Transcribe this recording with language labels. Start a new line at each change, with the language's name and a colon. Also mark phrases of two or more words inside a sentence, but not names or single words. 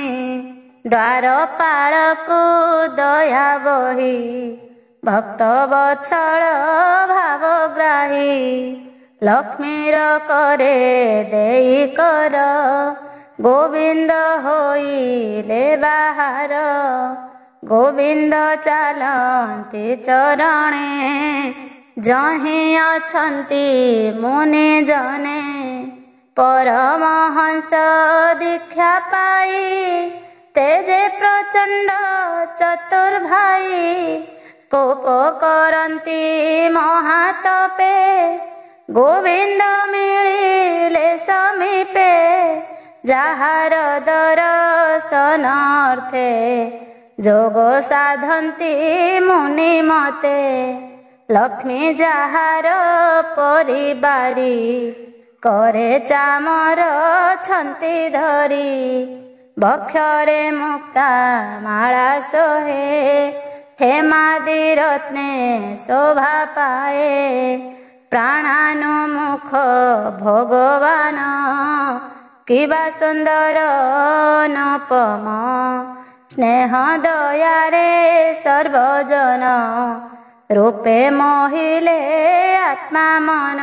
Odia: ଦ୍ୱାରପାଳକୁ ଦୟା ବହି ଭକ୍ତ ବତ୍ସଳ ଭାବଗ୍ରାହୀ ଲକ୍ଷ୍ମୀର କରେ ଦେଇ କର ଗୋବିନ୍ଦ ହୋଇଲେ ବାହାର ଗୋବିନ୍ଦ ଚାଲନ୍ତି ଚରଣେ ଯହି ଅଛନ୍ତି ମୁନି ଜନେ ପରମହଂସ ଦୀକ୍ଷା ପାଇ ତେଜେ ପ୍ରଚଣ୍ଡ ଚତୁର୍ଭାଇ କୋପ କରନ୍ତି ମହାତପେ ଗୋବିନ୍ଦ ମିଳିଲେ ସମୀପେ ଯାହାର ଦର୍ଶନାର୍ଥେ ଯୋଗ ସାଧନ୍ତି ମୁନି ମତେ ଲକ୍ଷ୍ମୀ ଯାହାର ପରିବାରୀ କରେ ଚାମର ଛନ୍ତି ଧରି ବକ୍ଷରେ ମୁକ୍ତା ମାଳା ସୋହେ ହେମାଦି ରତ୍ନେ ଶୋଭା ପାଏ ପ୍ରାଣାନୁମୁଖ ଭଗବାନ କିବା ସୁନ୍ଦର ଅନୁପମ ସ୍ନେହ ଦୟାରେ ସର୍ବଜନ ରୂପେ ମୋହିଲେ ଆତ୍ମା ମନ